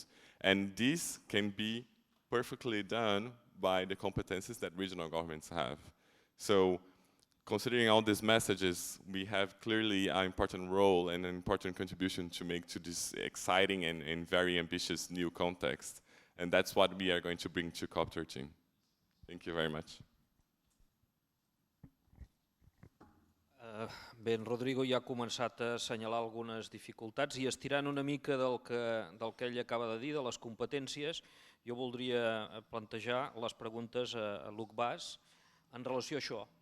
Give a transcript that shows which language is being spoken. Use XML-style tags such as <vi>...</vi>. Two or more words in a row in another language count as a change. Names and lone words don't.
<en>And this can be perfectly done by the competencies that regional governments have. So considering all these messages, we have clearly an important role and an important contribution to make to this exciting and very ambitious new context. And that's what we are going to bring to COP13. Thank you very much.</en> <ca>Bé, en Rodrigo ja ha començat a assenyalar algunes dificultats i estirant una mica del que ell acaba de dir, de les competències, jo voldria plantejar les preguntes a Luc Bas en relació a això.</ca>